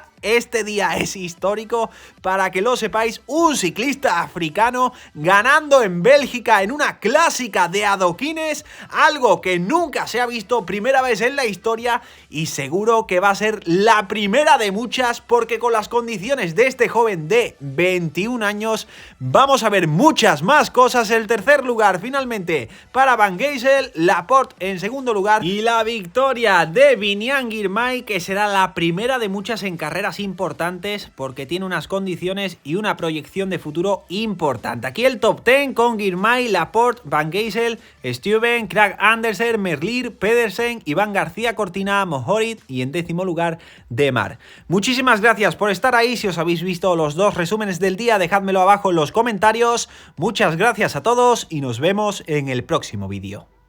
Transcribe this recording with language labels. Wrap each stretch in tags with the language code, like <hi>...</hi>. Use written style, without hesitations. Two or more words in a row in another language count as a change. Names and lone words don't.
<es>Este día es histórico, para que lo sepáis, un ciclista africano ganando en Bélgica en una clásica de adoquines, algo que nunca se ha visto, primera vez en la historia, y seguro que va a ser la primera de muchas, porque con las condiciones de este joven de 21 años vamos a ver muchas más cosas. El tercer lugar finalmente para Van Gisel, Laporte en segundo lugar y la victoria de Biniam Girmay, que será la primera de muchas en carreras importantes, porque tiene unas condiciones y una proyección de futuro importante. Aquí el top 10 con Girmay, Laporte, Van Gisel, Stuyven, Kragh Andersen, Merlier, Pedersen, Iván García Cortina, Mohoric y en décimo lugar Demar. Muchísimas gracias por estar ahí. Si os habéis visto los 2 resúmenes del día, dejádmelo abajo en los comentarios. Muchas gracias a todos y nos vemos en el próximo vídeo.</es>